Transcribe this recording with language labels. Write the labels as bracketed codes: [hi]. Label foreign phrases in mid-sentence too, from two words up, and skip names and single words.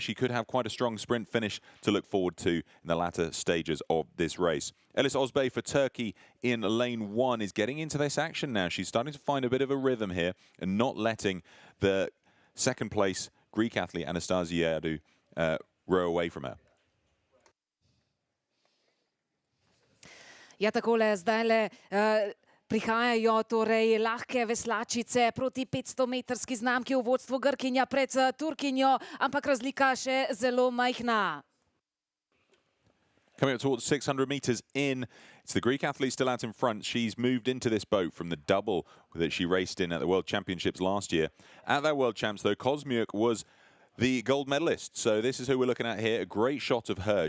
[en] She could have quite a strong sprint finish to look forward to in the latter stages of this race. Elis Ozbey for Turkey in lane 1 is getting into this action now. She's starting to find a bit of a rhythm here and not letting the second place Greek athlete Anastasiadou row away from her. [sl] Ja, takole zdajle prihajajo torej lahke veslačice proti 500-metrski znamki v vodstvu Grkinja pred Turkinjo, ampak razlika še zelo majhna. [en] Coming up towards 600 meters in, it's the Greek athlete still out in front. She's moved into this boat from the double that she raced in at the World Championships last year. At that World Champs, though, Kosmiuk was the gold medalist. So this is who we're looking at here. A great shot of her.